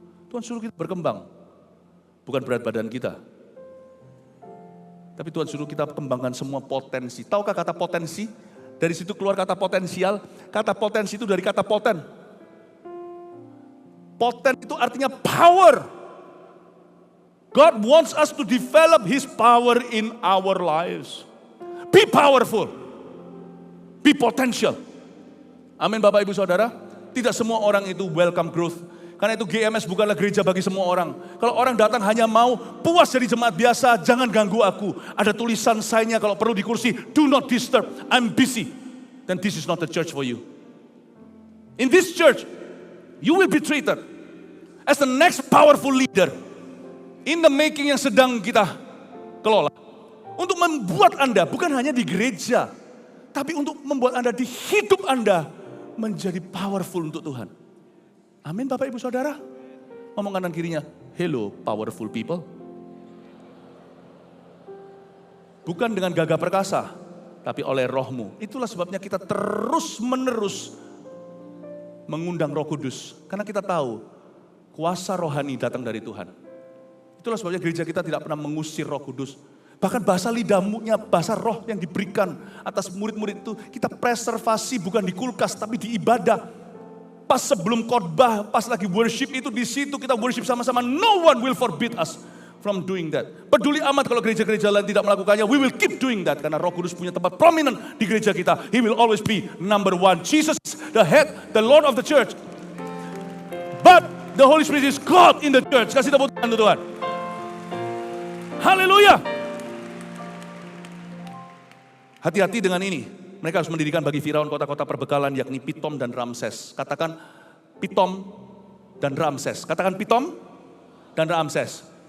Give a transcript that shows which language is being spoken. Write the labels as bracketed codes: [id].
[id] Tuhan suruh kita berkembang. Bukan berat badan kita. Tapi Tuhan suruh kita kembangkan semua potensi. Tahukah kata potensi? Dari situ keluar kata potensial. Kata potensi itu dari kata poten. Poten itu artinya power. [en] God wants us to develop His power in our lives. Be powerful. Be potential. Amin Bapak Ibu Saudara. [id] Tidak semua orang itu [en] welcome growth. [id] Karena itu GMS bukanlah gereja bagi semua orang. Kalau orang datang hanya mau puas jadi jemaat biasa, jangan ganggu aku. Ada tulisan sign-nya kalau perlu di kursi, [en] do not disturb, I'm busy. Then this is not the church for you. In this church, you will be treated as the next powerful leader in the making [id] yang sedang kita kelola. Untuk membuat Anda, bukan hanya di gereja, tapi untuk membuat Anda di hidup Anda, menjadi powerful untuk Tuhan. Amin Bapak Ibu Saudara. Ngomong kanan kirinya, [en] hello powerful people. [id] Bukan dengan gagah perkasa, tapi oleh rohmu. Itulah sebabnya kita terus menerus mengundang Roh Kudus. Karena kita tahu kuasa rohani datang dari Tuhan. Itulah sebabnya gereja kita tidak pernah mengusir Roh Kudus. Bahkan bahasa lidahnya, bahasa roh yang diberikan atas murid-murid itu kita preservasi bukan di kulkas tapi di ibadah. Pas sebelum khotbah, pas lagi worship itu di situ kita worship sama-sama. [en] No one will forbid us from doing that. [id] Peduli amat kalau gereja-gereja lain tidak melakukannya. [en] We will keep doing that [id] karena Roh Kudus punya tempat prominent di gereja kita. [en] He will always be number one. Jesus is the head, the Lord of the church. But the Holy Spirit is God in the church. [id] Kasih tepuk tangan untuk Tuhan. Haleluya. Hati-hati dengan ini. Mereka harus mendirikan bagi Firaun kota-kota perbekalan yakni Pitom dan Ramses. Katakan Pitom dan Ramses. Katakan Pitom dan Ramses.